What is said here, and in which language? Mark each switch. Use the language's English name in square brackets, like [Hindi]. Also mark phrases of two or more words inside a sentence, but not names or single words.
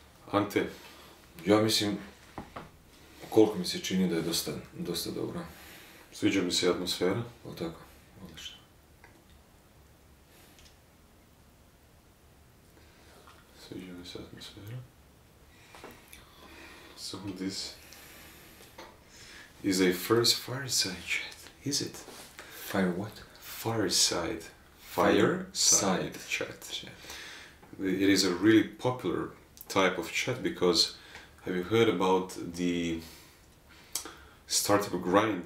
[Croatian] Ante, Ja mislim, koliko mi se čini da je dosta dobro. sviđa mi se atmosfera. O tako, odlično. Sviđa mi se atmosfera. [English] So this is a first fireside chat, is it? Fire what? Fireside Fireside chat. It is a really popular type of chat because have you heard about the startup grind?